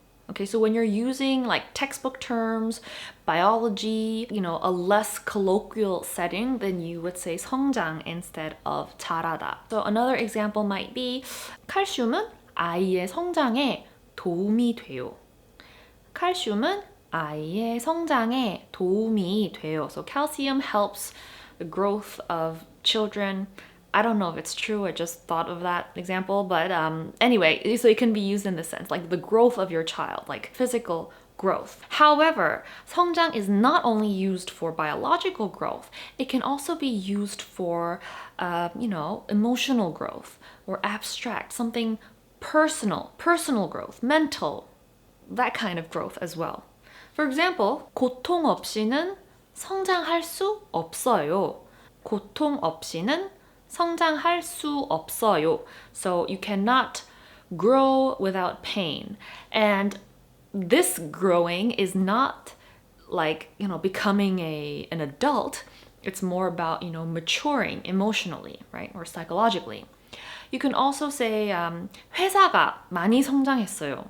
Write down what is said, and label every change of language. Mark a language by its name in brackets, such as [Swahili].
[English] Okay, so when you're using like textbook terms, biology, a less colloquial setting, then you would say 성장 instead of 잘하다. So another example might be [Korean] 칼슘은 아이의 성장에 도움이 돼요. 칼슘은 아이의 성장에 도움이 돼요. [English] So calcium helps the growth of children. I don't know if it's true, I just thought of that example, but anyway, so it can be used in this sense, like the growth of your child, like physical growth. However, 성장 is not only used for biological growth, it can also be used for, emotional growth or abstract, something personal growth, mental, that kind of growth as well. For example, [Korean] 고통 없이는 성장할 수 없어요. 고통 없이는 성장할 수 없어요. [English] So you cannot grow without pain. And this growing is not like, becoming an adult. It's more about, maturing emotionally, right? Or psychologically. You can also say [Korean] 회사가 많이 성장했어요.